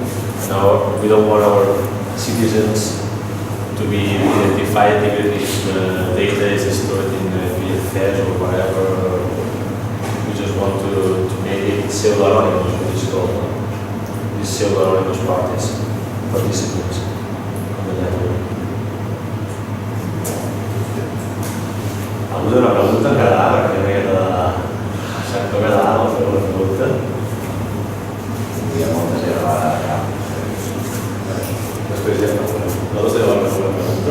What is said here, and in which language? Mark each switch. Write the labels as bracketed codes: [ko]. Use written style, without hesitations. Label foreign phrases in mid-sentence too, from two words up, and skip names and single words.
[en] We don't want our citizens to be identified even if the data is stored in VFS or whatever. We just want to make it pseudo-anonymous, which is called these pseudo-anonymous participants on the network. [ca] Algú té una pregunta en català, perquè no hi ha de sector català, no feu una pregunta. Hi ha moltes i a vegades Després ja no. Nosaltres tenim alguna pregunta?